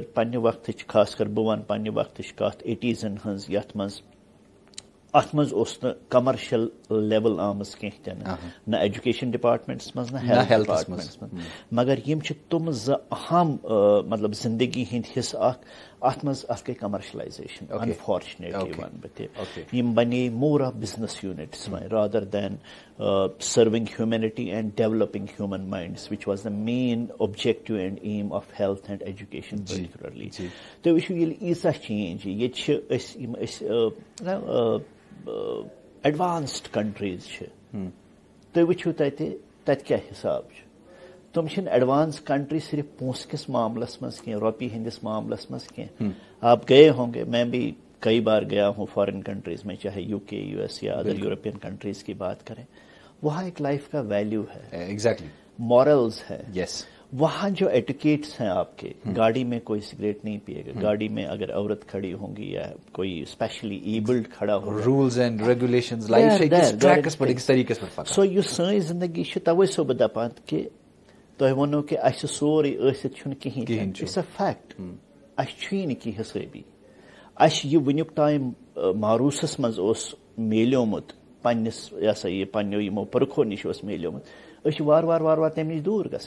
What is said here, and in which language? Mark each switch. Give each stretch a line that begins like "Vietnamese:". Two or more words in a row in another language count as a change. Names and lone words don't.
Kashmiri: پنٛنہِ وقتٕچ خاص کر بہٕ وَنہٕ پنٛنہِ وقتٕچ کَتھ 80s ہٕنٛز یَتھ منٛز اَتھ منٛز اوس نہٕ
English: commercial level
Kashmiri: آمٕژ کینٛہہ تہِ نہٕ نہ
English: education departments
Kashmiri: منٛز نہ
English: health departments
Kashmiri: منٛز مگر یِم چھِ تِم زٕ اہم مطلب زندگی ہٕنٛدۍ حصہٕ اکھ اتھ منٛز اتھ گٔے کمرشلایزیشن انفارچُنیٹلی ونہٕ بہٕ تہِ یِم بنے
English: more of business units
Kashmiri: وۄنۍ
English: rather than serving humanity and developing human minds which was the main objective and aim of health and education particularly.
Kashmiri: تُہۍ وٕچھِو ییٚلہِ ییٖژاہ چینج یی ییٚتہِ چھِ أسۍ یِم أسۍ
English: advanced countries
Kashmiri: چھِ تُہۍ وٕچھِو تَتہِ کیٛاہ حِساب چھُ تِم چھِنہٕ
English: advance country
Kashmiri: صرف پونٛسہٕ کِس معاملس منٛز کینٛہہ رۄپیہِ ہٕنٛدِس معاملس منٛز کینٛہہ.
Urdu: آپ گئے ہوں گے میں بھی کئی بار گیا ہوں
English: foreign countries
Urdu: میں چاہے UK US یا
English: other European countries
Urdu: کی بات کریں وہاں ایک لائف کا ویلیو ہے
English: exactly morals
Urdu: ہے. یس وہاں جو ایٹیکیٹس ہیں آپ کے گاڑی میں کوئی سگریٹ نہیں پیے گا گاڑی میں اگر عورت کھڑی ہوں گی یا کوئی
English: specially abled
Urdu: کھڑا ہوگا
English: rules and regulations
Kashmiri: سو یُس سٲنۍ زندگی چھِ توے چھُسو بہٕ دپان کہِ تۄہہِ ووٚنو کہِ اَسہِ سورُے ٲسِتھ چھُنہٕ کِہیٖنۍ
English: it's a fact
Kashmiri: اَسہِ چھُیی نہٕ کینٛہہ حِسٲبی اَسہِ یہِ وٕنیُک تام ماروٗسس منٛز اوس میلیومُت پننِس یہِ ہسا یہِ پننیو یِمو پرکھو نِش اوس میلیومُت أسۍ چھِ وارٕ وارٕ تَمہِ نِش دوٗر گژھان.